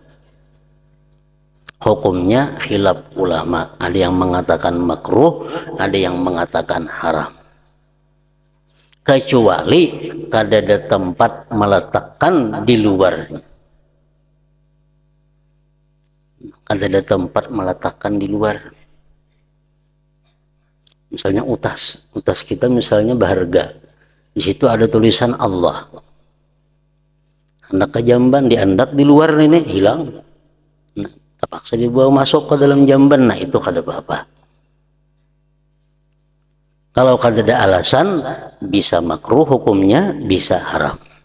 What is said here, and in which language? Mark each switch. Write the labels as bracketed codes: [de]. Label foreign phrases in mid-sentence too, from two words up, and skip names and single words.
[bjn] Hukumnya khilaf ulama, ada yang mengatakan makruh, ada yang mengatakan haram, kecuali kada ada tempat meletakkan di luarnya. ada tempat meletakkan di luar. Misalnya utas kita misalnya berharga, di situ ada tulisan Allah. Hendak ke jamban diandak di luar ini hilang, nah, terpaksa dibawa masuk ke dalam jamban, nah itu kada apa-apa. Kalau kada ada alasan, bisa makruh hukumnya, bisa haram.